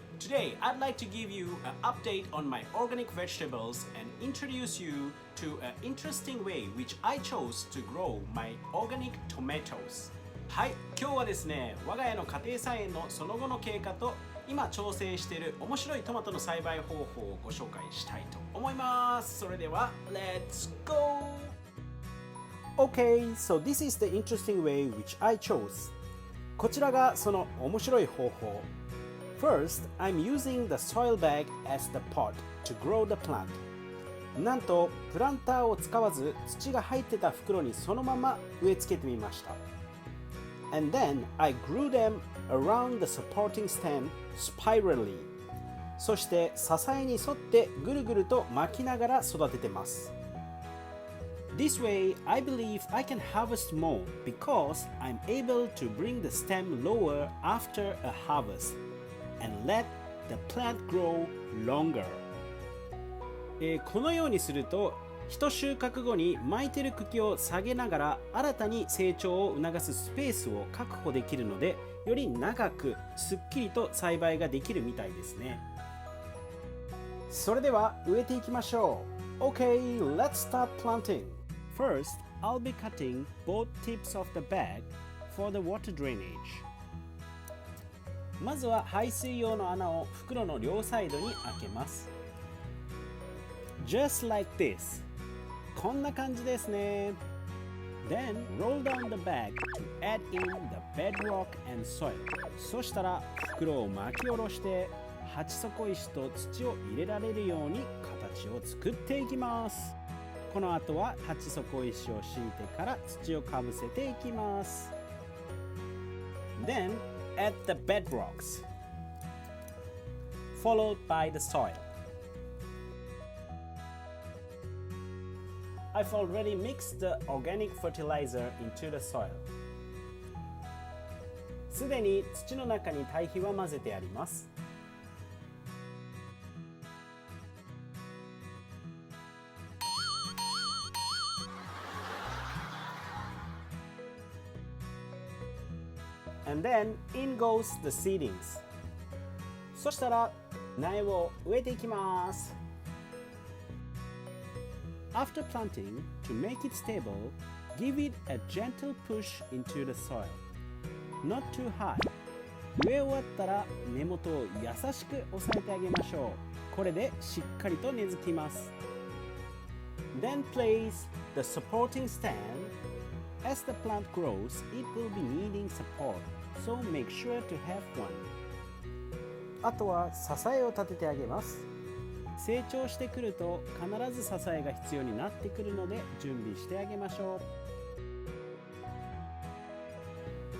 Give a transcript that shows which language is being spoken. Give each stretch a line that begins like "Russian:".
English: Today I'd like to give you an update on my organic vegetables and introduce you to an interesting way which I chose to grow my organic tomatoes.
Japanese: はい、今日はですね、我が家の家庭菜園のその後の経過と今挑戦している面白いトマトの栽培方法をご紹介したいと思います。それでは
English: Let's go! Okay, so this is the interesting way which I chose.
Japanese: こちらがその面白い方法。
English: First, I'm using the soil bag as the pot to grow the plant.
Japanese: なんとプランターを使わず土が入ってた袋にそのまま植え付けてみました。
English: And then I grew them around the supporting stem spirally.
Japanese: そして支えに沿ってぐるぐると巻きながら育ててます。
English: This way, I believe I can harvest more because I'm able to bring the stem lower after a harvest.And let the plant grow longer.
Japanese: このようにすると一収穫後に巻いてる茎を下げながら新たに成長を促すスペースを確保できるのでより長くすっきりと栽培ができるみたいですね。それでは植えていきましょう。
English: Okay, let's start planting. First, I'll be cutting both tips of the bag for the water drainage.
Japanese: まずは排水用の穴を袋の両サイドに開けます。
English: Just like this.
Japanese: こんな感じですね。
English: Then roll down the bag to add in the bedrock and soil.
Japanese: そしたら袋を巻き下ろして鉢底石と土を入れられるように形を作っていきます。この後は鉢底石を敷いてから土をかぶせていきます。
English: Then add the bedrocks, followed by the soil. I've already mixed the organic fertilizer into the soil.
Japanese: すでに土の中に堆肥は混ぜてあります。
English: And then in goes the seedlings.
Japanese: そしたら苗を植えていきます。
English: After planting, to make it stable, give it a gentle push into the soil. Not too high.
Japanese: 植え終わったら根元を優しく押さえてあげましょう。これでしっかりと根付きます。
English: Then place the supporting stand.As the plant grows, it will be needing support, so make sure to have one.
Japanese: あとは支えを立ててあげます。成長してくると必ず支えが必要になってくるので準備してあげましょう。